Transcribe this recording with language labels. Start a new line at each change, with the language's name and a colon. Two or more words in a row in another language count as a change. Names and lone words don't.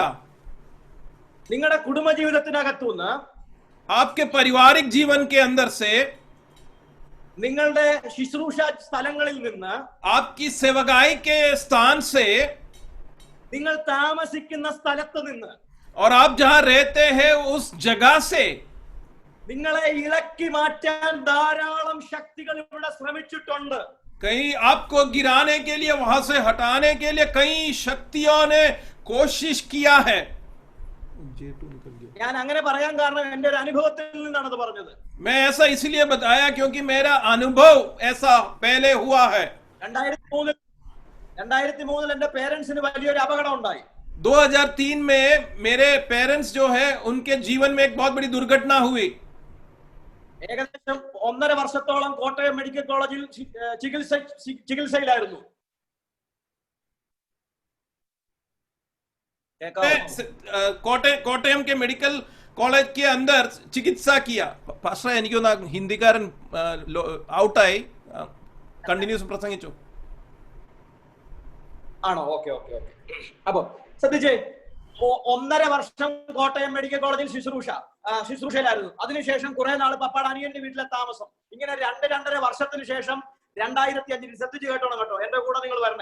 Malayalam: നിങ്ങളുടെ കുടുംബജീവിതത്തിനകത്തുനിന്ന്,
Hindi: आपके पारिवारिक जीवन के अंदर से,
Malayalam: നിങ്ങളുടെ ശുശ്രൂഷ സ്ഥലങ്ങളിൽ നിന്ന്,
Hindi: आपकी सेवकाई के स्थान से,
Malayalam: നിങ്ങൾ താമസിക്കുന്ന സ്ഥലത്ത് നിന്ന്,
Hindi: और आप जहां रहते हैं उस जगह से
Malayalam: നിങ്ങളെ ഇളക്കി മാറ്റാൻ ധാരാളം ശക്തികൾ ഇവിടെ ശ്രമിച്ചിട്ടുണ്ട്.
Hindi: कहीं आपको गिराने के लिए, वहां से हटाने के लिए कई शक्तियों ने कोशिश किया है.
Malayalam: ഞാൻ അങ്ങനെ പറയാൻ കാരണം എന്റെ ഒരു അനുഭവത്തിൽ നിന്നാണ് അത് പറഞ്ഞത്.
Hindi: मैं ऐसा इसलिए बताया क्योंकि मेरा अनुभव ऐसा पहले हुआ है.
Malayalam: 2003 എന്റെ പേരൻസിന് വലിയൊരു അപകടം ഉണ്ടായി.
Hindi: 2003 में मेरे पेरेंट्स जो है उनके जीवन में एक बहुत बड़ी दुर्घटना हुई.
Malayalam: ഏകദേശം 1.5 വർഷത്തോളം കോട്ടയം മെഡിക്കൽ കോളേജിൽ ചികിത്സയിലായിരുന്നു.
Hindi: कोटयम के
English: medical college
Hindi: के अंदर चिकित्सा किया.
Malayalam: पाസ്റ്റർ എനിക്കൊന്ന് ഹിന്ദിക്കാരൻ ഔട്ടായി, കണ്ടിന്യൂസ് പ്രസംഗിച്ചു. ആണോ?
English: okay okay okay.
Malayalam: അപ്പൊ ശ്രദ്ധിച്ചേ, 1.5 വർഷം കോട്ടയം മെഡിക്കൽ കോളേജിൽ ശുശ്രൂഷയിലായിരുന്നു. അതിനുശേഷം കുറെ നാൾ പപ്പാട് അനിയന്റെ വീട്ടിലെ താമസം. ഇങ്ങനെ 2-2.5 വർഷത്തിന് ശേഷം 2005 ശ്രദ്ധിച്ച് കേട്ടോണം കേട്ടോ, എന്റെ കൂടെ നിങ്ങൾ വരണേ.